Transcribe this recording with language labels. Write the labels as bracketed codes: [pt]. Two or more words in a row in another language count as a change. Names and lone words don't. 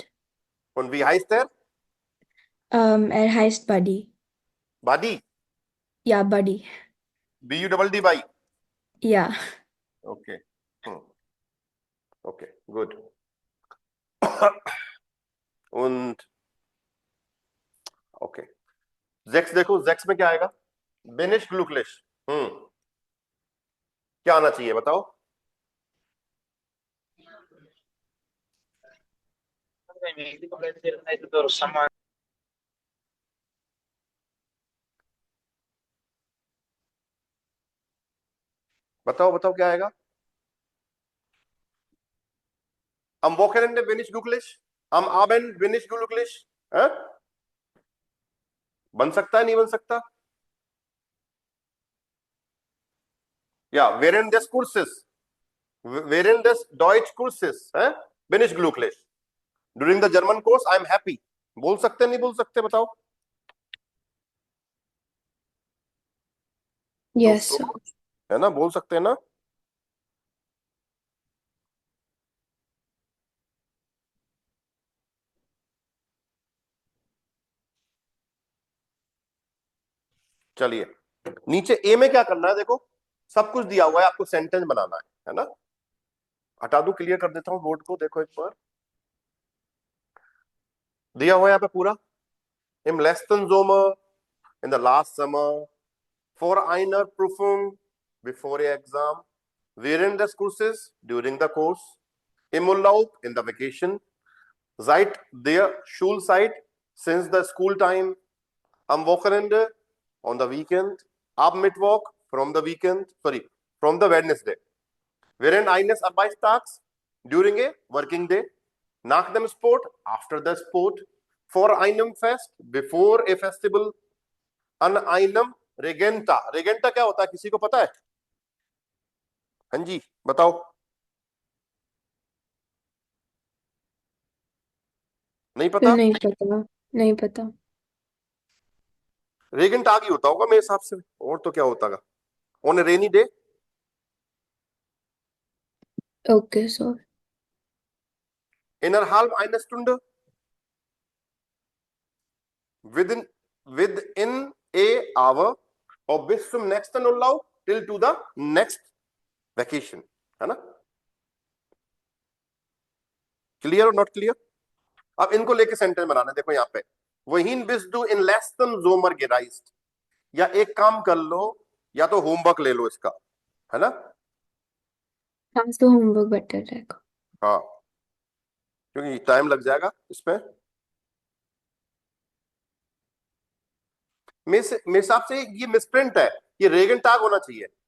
[de] Und wie heißt er? Er heißt Buddy. Buddy, Ja, Buddy. BUDDY। Ja. Okay, okay, gut। [hi] Und okay, 6 देखो, 6 में क्या आएगा? [de] Bin ich glücklich। [hi] क्या आना चाहिए बताओ? बताओ बताओ क्या आएगा? [de] Am Wochenende bin ich glücklich, am Abend bin ich glücklich। [hi] बन सकता है, नहीं बन सकता? [de] Ja, während des Kurses, während des Deutschkurses bin ich glücklich। [en] During the German course I am happy। [hi] बोल सकते नहीं बोल सकते बताओ? [en] Yes. [hi] है ना, बोल सकते हैं ना? चलिए, नीचे ए में क्या करना है? देखो सब कुछ दिया हुआ है, आपको सेंटेंस बनाना है ना? हटा दूं, क्लियर कर देता हूं बोर्ड को। देखो एक बार दिया हुआ है यहाँ पे पूरा। [de] Im letzten Sommer, [en] in the last summer, for [de] einer Prüfung, [en] before a exam, [de] während des Kurses, [en] during the course, [de] im Urlaub, [en] in the vacation, [de] seit der Schulzeit, [en] since the school time, [de] am Wochenende, [en] on the weekend, [de] ab Mittwoch, [en] from the weekend, sorry, from the Wednesday, [de] während eines Arbeitstags, [en] during a working day, [de] nach dem Sport, [en] after the sport, [de] vor einem Fest, [en] before a festival, [de] an einem Regenta। [hi] Regenta क्या होता है, किसी को पता है? हाँ जी बताओ। नहीं पता? नहीं पता, नहीं पता। रेगेंट आगे होता होगा मेरे हिसाब से, और तो क्या होता होगा? [en] on a rainy day. Okay, so. [de] Innerhalb einer Stunde, [en] within a hour, [de] और bis zum nächsten Urlaub, [en] till to the next vacation। है ना? [hi] क्लियर और [en] not clear? [hi] अब इनको लेके सेंटेंस बनाना है। देखो यहाँ पे, [de] wohin bist du in letzten Sommer gereist। [hi] या एक काम कर लो, या तो होमवर्क ले लो इसका, है ना? हाँ, तो होमवर्क बेटर रहेगा। हाँ, क्योंकि टाइम लग जाएगा इसमें। मेरे हिसाब से ये मिसप्रिंट है, ये [de] Regentag [hi] होना चाहिए।